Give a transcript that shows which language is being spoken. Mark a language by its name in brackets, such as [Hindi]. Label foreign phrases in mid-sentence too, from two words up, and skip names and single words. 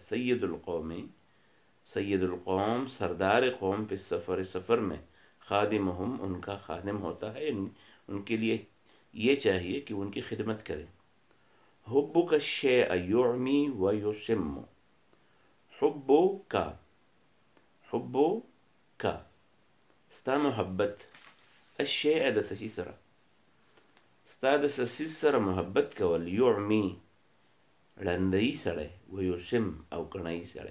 [Arabic] سید القوم، سید القوم [Urdu] سردار قوم پہ سفر میں، خادمہم ان کا خادم ہوتا ہے، ان کے لیے یہ چاہیے کہ ان کی خدمت کرے. [Arabic] حبک الشیء یعمی و یسم، [Pashto] حبک ستا محبت، الشیء د سشی سره، ستا د سشی سره محبت کول، یعمی ړندی سړی، و یسم او کڼی سړی.